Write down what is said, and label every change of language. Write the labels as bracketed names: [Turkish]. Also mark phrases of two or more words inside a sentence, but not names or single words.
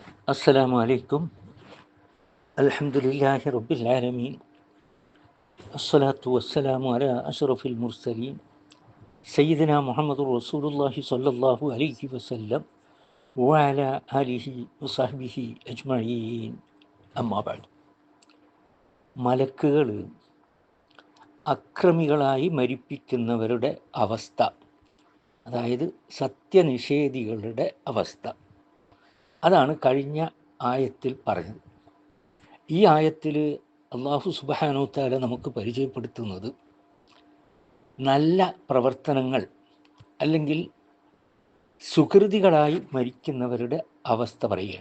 [Arabic] السلام عليكم. الحمد لله رب العالمين. الصلاة والسلام على أشرف المرسلين سيدنا محمد رسول الله صلى الله عليه وسلم وعلى آله وصحبه أجمعين. أما بعد. [Malayalam] മലക്കുകൾ അക്രമികളായി മരിപ്പിക്കുന്നവരുടെ അവസ്ഥ, അതായത് സത്യനിഷേധികളുടെ അവസ്ഥ, അതാണ് കഴിഞ്ഞ ആയത്തിൽ പറഞ്ഞത്. ഈ ആയത്തിൽ [Arabic] الله سبحانه تعالى [Malayalam] നമുക്ക് പരിചയപ്പെടുത്തുന്നത് നല്ല പ്രവർത്തനങ്ങൾ അല്ലെങ്കിൽ സുകൃതികളായി മരിക്കുന്നവരുടെ അവസ്ഥ പറയുകയാണ്.